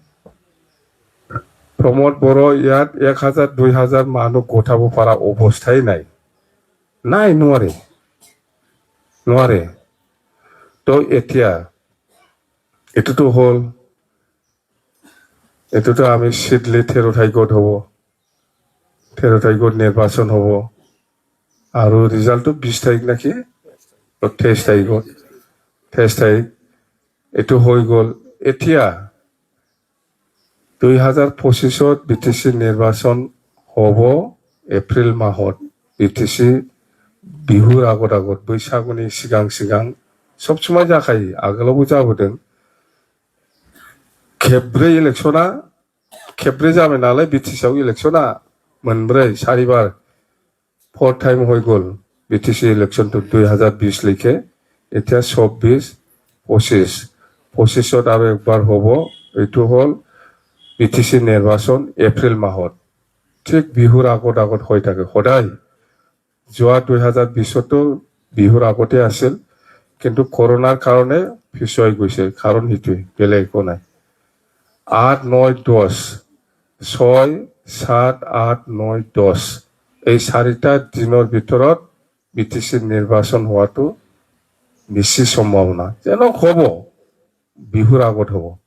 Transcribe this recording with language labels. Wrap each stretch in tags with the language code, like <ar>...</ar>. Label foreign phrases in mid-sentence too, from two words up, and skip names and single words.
<as>প্ৰমোদ বড়ো ইয়াত 1000 2000 মানুহ গোটাব পৰা অৱস্থাই নাই নোৱাৰে তো এতিয়া এটোতো হল এটোতো আমি সিডলি 13 তাৰিখত হ'ব 13 তাৰিখত নিৰ্বাচন হ'ব আৰু ৰিজাল্টটো 20 তাৰিখ নাকি 23 তাৰিখত 23 তাৰিখ এটো হৈ গ'ল এতিয়া 2025ত বিটিসি নিৰ্বাচন হ'ব এপ্ৰিল মাহত বিটিসি বিহুৰ আগত</as> <brx>बैसागुनि सिगां सब समय जाखायो आगोलावबो जाबोदों खेब्रै इलेक्शना खेब्रै जाबाय नालाय बिटिसिआव इलेक्शना मोनब्रै चारिबार 4 टाइम</brx> <as>হৈ গ'ল বিটিসি ইলেকশনটো 2020 লৈকে এতিয়া 24 25ত আৰু একবাৰ হ'ব এইটো হ'ল বিটিসি নিৰ্বাচন এপ্ৰিল মাহত ঠিক বিহুৰ আগত হৈ থাকে সদায় যোৱা 2020তো বিহুৰ আগতে আছিল কিন্তু করোনার কারণে পিছুৱাই গৈছে কাৰণ হিতুই বেলেগ একো নাই 8 9 10 6 7 8 9 10 এই 4টা দিনৰ ভিতৰত বিটিসি নিৰ্বাচন হোৱাটো বেছি সম্ভাৱনা যেন হ'ব বিহুৰ আগত হ'ব</as>